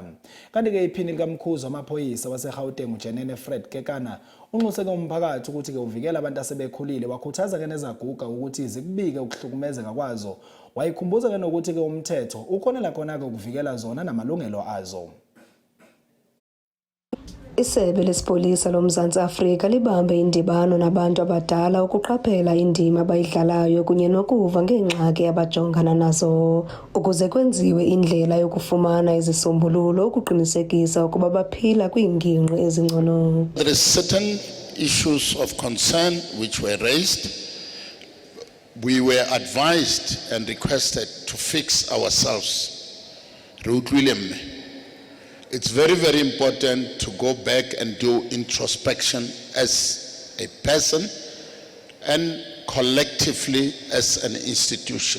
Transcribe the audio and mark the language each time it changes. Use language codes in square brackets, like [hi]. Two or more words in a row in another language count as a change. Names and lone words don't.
[zu] Kanti ke iphini likamkhuzi amaphoyisa waseGauteng uJenene Fred unxuseke umphakathi ukuthi ke uvikela abantu asebekhulile wakhuthaza ke nezaguga ukuthi zikubike ukuhlukumezeka kwazo wayikhumbuza ke nokuthi ke umthetho ukhonela khona ke ukuvikela zona namalungelo azo. [xh] Isebe lespolisa loMzantsi Afrika libambe indibano nabantu abadala ukuqaphela indima abayidlalayo kunye nokuva ngengxaki abajongana nazo ukuze kwenziwe indlela yokufumana izisombululo ukuqinisekisa ukuba baphila kwiingingqi ezingcono. [en] There is certain issues of concern which were raised. We were advised and requested to fix ourselves. It's very, very important to go back and do introspection as a person and collectively as an institution.